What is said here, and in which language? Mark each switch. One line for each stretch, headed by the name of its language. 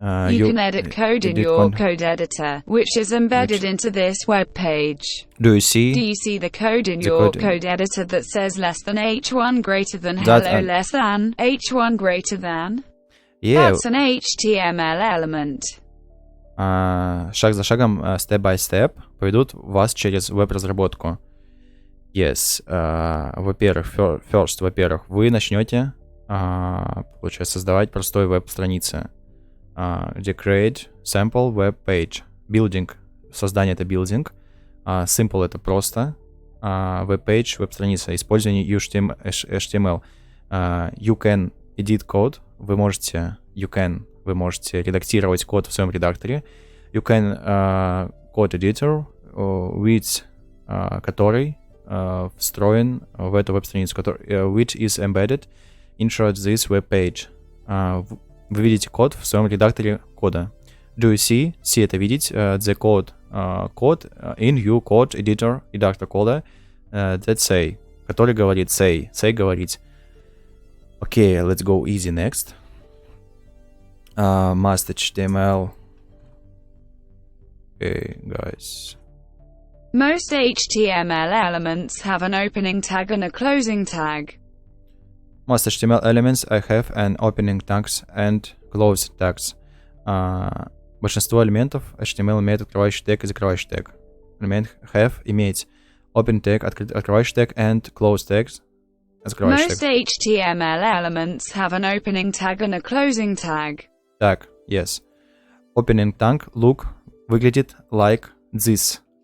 English: You can edit code in your code editor, which is embedded into this web page. Do you see the code in your code editor that says less than h1 greater than hello less than h1 greater than? Yeah. That's an HTML element.
Russian: Шаг за шагом,
English: step by step,
Russian: поведут вас через веб-разработку.
English: Yes.
Russian: Во-первых, во-первых, вы начнете, получается, создавать простой веб-страницы, где
English: create sample web page.
Russian: Building, создание — это building. Simple — это просто. Web-page — веб-страница. Использование HTML.
English: You can edit code.
Russian: Вы можете редактировать код в своем редакторе.
English: You can code editor, with
Russian: который встроен в эту веб-страницу,
English: which is embedded into this web page.
Russian: Вы видите код в своем редакторе кода.
English: Do you see
Russian: это видеть,
English: the code in your code editor,
Russian: редактор кода,
English: that say,
Russian: который говорит
English: say
Russian: говорить.
English: Okay, let's go easy next. Must HTML. Okay, guys. Most HTML elements have an opening tag and a closing tag. Most HTML elements have an opening tags and closing tags.
Russian: Большинство элементов HTML имеет открывающий тег и закрывающий тег. Элемент
English: have
Russian: имеет
English: open tag,
Russian: открывающий тег,
English: and close tags. Most HTML elements have an opening tag and a closing tag. Tag, yes. Opening tag
Russian: выглядит
English: like this.